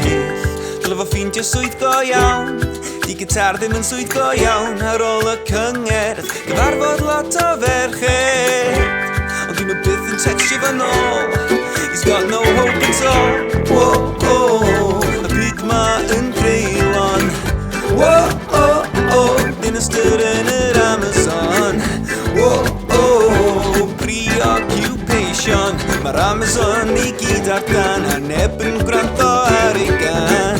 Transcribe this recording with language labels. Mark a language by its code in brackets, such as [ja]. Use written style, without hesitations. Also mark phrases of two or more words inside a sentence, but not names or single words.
[cy] Dyle fo ffeindio swydd go iawn, di gitar ddim yn swydd go iawn. Ar ôl y cyngerdd, gyfarfod lot o ferched, ond dwi'n byth yn textio fo nôl. [en] He's got no hope at all. Whoa, [cy] oh, y byd ma yn greulon. Whoa, oh, oh, dyn ystyr yn yr Amazon. Whoa, oh, preoccupation, mae'r Amazon i gyd ar dan, a neb yn gwrando ar ei gan.